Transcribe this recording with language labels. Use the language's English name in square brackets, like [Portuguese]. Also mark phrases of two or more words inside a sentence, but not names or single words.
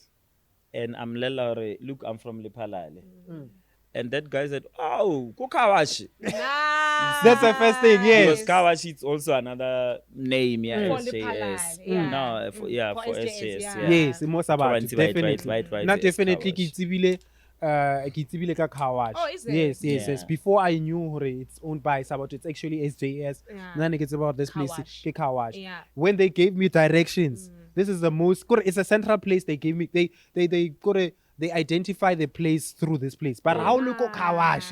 [English] and I'm Lelare, look, I'm from Lepalale. And that guy said, "Oh, go Kawashi." Nice. That's the first thing, yes. Because Kawashi is also another name, yeah, For SJS. Lepalale, yeah. No, for, yeah, For for SJS, SJS, yeah. yeah. Yes, mo Sabato, Right, definitely. right, Not yes, definitely Kawash. [Southern Sotho] ke tsebile ka Kawash. [English] Oh, is it? Yes, Yeah. Before I knew hore it's owned by Sabato, it's actually SJS. Yeah. Then it's about this place, Kawash. [Southern Sotho] ke Kawash. [English] Yeah. When they gave me directions, this is the most. It's a central place they gave me. They identify the place through this place. But how look Kawash?